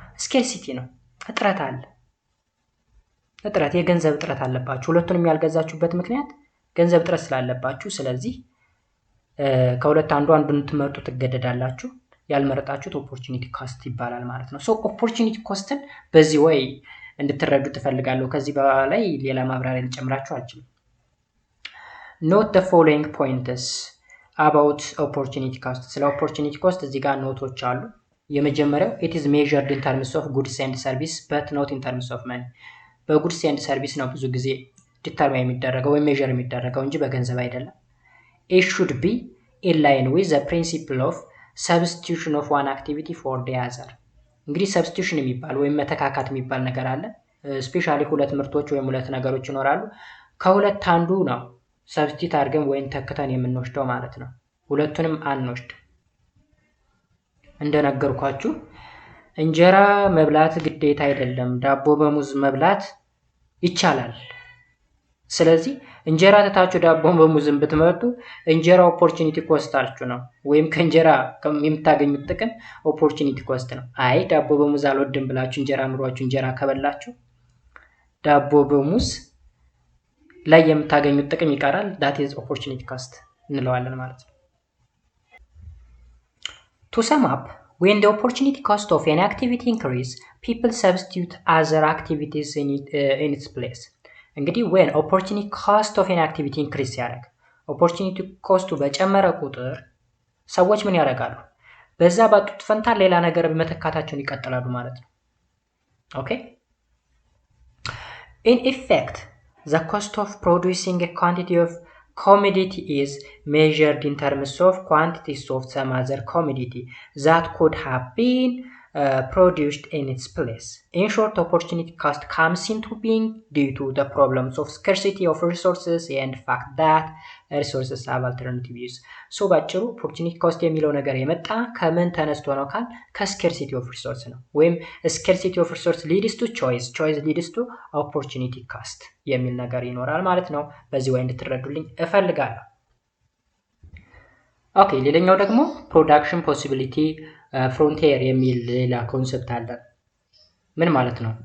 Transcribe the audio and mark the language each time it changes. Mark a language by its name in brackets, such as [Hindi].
[Amharic] ስኬርሲቲ ነው። እጥረት አለ። እጥረት የገንዘብ እጥረት አለባችሁ። ሁለቱንም ያልገዛችሁበት ምክንያት ገንዘብ እጥረት ስላለባችሁ ስለዚህ ከሁለት አንዱን ትመርጡ ትገደዳላችሁ። ያልመረጣችሁት ኦፖርቹኒቲ ኮስት ይባላል ማለት ነው። ሶ ኦፖርቹኒቲ ኮስትን በዚህ ወይ እንድትረዱ ትፈልጋለሁ። ከዚህ በላይ ሌላ ማብራሪያ ልጨምራችሁ አልችልም። [English] Note the following points about opportunity cost. ስለ opportunity cost [Amharic] እዚህ ጋር ኖቶች አሉ። የመጀመሪያው [English] it is measured in terms of goods and service but not in terms of money. [Amharic] በጉድስ ኤንድ ሰርቪስ ነው ብዙ ጊዜ ዲተርማይን የሚደረገው ወይም ሜዠር የሚደረገው እንጂ በገንዘብ አይደለም። [English] It should be in line with the principle of substitution of one activity for the other. [Amharic] እንግዲህ substitution የሚባል ወይም መተካካት የሚባል ነገር አለ። ስፔሻሊ ሁለት ምርቶች ወይም ሁለት ነገሮች ይኖራሉ። ከሁለት አንዱ ነው ሰብስቲት አድርገን ወይም ተክተን የምንወስደው ማለት ነው። ሁለቱንም አንወስድ። እንደነገርኳችሁ እንጀራ መብላት ግዴታ አይደለም። ዳቦ በሙዝ መብላት ይቻላል። ስለዚህ እንጀራ ተታችሁ ዳቦ በሙዝን ብትመርጡ እንጀራ ኦፖርቹኒቲ ኮስታችሁ ነው ወይም ከእንጀራ የምታገኙት ጥቅም ኦፖርቹኒቲ ኮስት ነው። አይ ዳቦ በሙዝ አልወድም ብላችሁ እንጀራ ኑሯችሁ እንጀራ ከበላችሁ ዳቦ በሙዝ ላይ የምታገኙት ጥቅም ይቀራል። [English] that is opportunity cost [Amharic] እንለዋለን ማለት ነው። [English] To sum up, when the opportunity cost of an activity increase, people substitute other activities in its place. እንግዲህ when opportunity cost of an activity increase ያደርግ opportunity cost [Amharic] በጨመረ ቁጥር ሰዎች ምን ያደርጋሉ? በዛ ባጡት ፈንታ ሌላ ነገር በመተካታቸውን ይቀጥላሉ ማለት ነው። ኦኬ [English] In effect, the cost of producing a quantity of commodity is measured in terms of quantities of some other commodity that could have been produced in its place. In short, opportunity cost comes into being due to the problems of scarcity of resources and the fact that resources have alternative use. [Amharic] So ባጭሩ opportunity cost የሚለው ነገር የመጣ ከምን ተነስቶ ነው ካል ከ [English] scarcity of resource ነው ወይም scarcity of resource leads to choice leads to opportunity cost [Amharic] የሚል ነገር ይኖራል ማለት ነው። በዚህ ወይ እንድትረዱልኝ እፈልጋለሁ። ኦኬ ሌላኛው ደግሞ production possibility frontier የሚል ሌላ ኮንሰፕት አለ። ምን ማለት ነው?